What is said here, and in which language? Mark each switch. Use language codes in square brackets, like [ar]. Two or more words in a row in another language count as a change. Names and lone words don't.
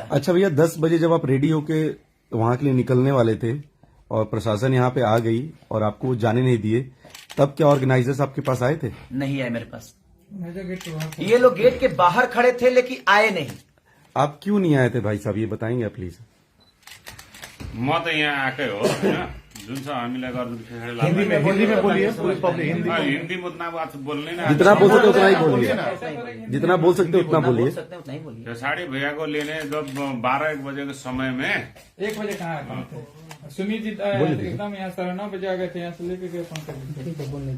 [hi] अच्छा भैया, 10 बजे जब आप रेडी होके वहां के लिए निकलने वाले थे और प्रशासन यहाँ पे आ गई और आपको जाने नहीं दिए, तब क्या ऑर्गेनाइजर्स आपके पास आए थे? नहीं आए मेरे पास। ये लोग गेट के बाहर खड़े थे लेकिन आए नहीं। आप क्यों नहीं आए थे भाई साहब, ये बताएंगे प्लीज? [ne] म त यहाँ आएकै हो होइन, जुन छ हामीलाई गर्नु [hi] हिंदी में बोलिए पूरी पब्लिक हिंदी में। हिन्दी उतना बात बोल्ने ना। जितना बोल सकते उतना ही बोलिए, जितना बोल सकते उतना बोलिए। उतना ही बोलिए। खेसारी भैया को लेने जब 12-1 बजे के समय में 1 बजे कहाँ आए थे? सुमित जी एकदम यहाँ 9:30 बजे आ गए थे, यहाँ से लेके गए 5 बजे।